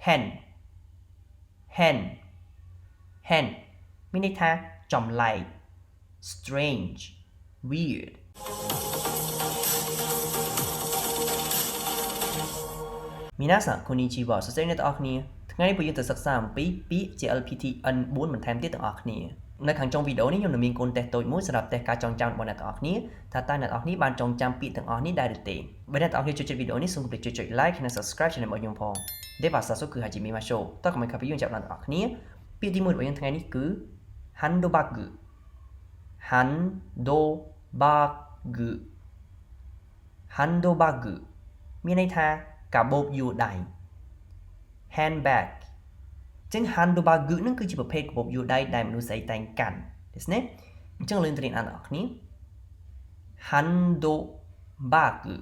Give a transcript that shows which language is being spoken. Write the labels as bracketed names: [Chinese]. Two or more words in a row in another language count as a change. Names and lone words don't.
[Japanese] 変変変 [Khmer] មានន័យថាចម្លែក [English] strange weird [Japanese] 皆さんこんにちは [Khmer] សួស្តីអ្នកទាំងអស់គ្នាថ្ងៃនេះពួកយើងទៅសិក្សាអំពីពាក្យ JLPT N4 បន្ថែមទៀតទាំងអស់ គ្នានៅខាងចុងវីដេអូនេះខ្ញុំនឹងមានកូនតេស្តតូចមួយសម្រាប់តេស្តការចងចាំរបស់អ្នកទាំងអស់គ្នាថាតើអ្នកទាំងអស់គ្នាបានចងចាំពាក្យទាំងអស់នេះដែរឬទេបើអ្នកទាំងអស់គ្នាចូលចិត្តវីដេអូនេះសូមកុំភ្លេចចុច like និង [English] subscribe channel [Khmer] របស់ខ្ញុំផង [Japanese] では早速始めましょう [Khmer] តើកុំឲ្យខាត់ពីយើងចាប់ដល់ទាំងអស់គ្នាពាក្យទី1របស់យើងថ្ងៃនេះគឺ handbag [Japanese] ハンドバッグハンドバッグ [Khmer] មានន័យថាកាបូបយួរដៃ handbag ចឹង handbag នឹងគឺជាប្រភេទកាបូបយួរដៃដែលមនុស្សស្រីតែងកាន់ទេណាអញ្ចឹងយើងទៅរៀនអានទាំងអស់គ្នា handbag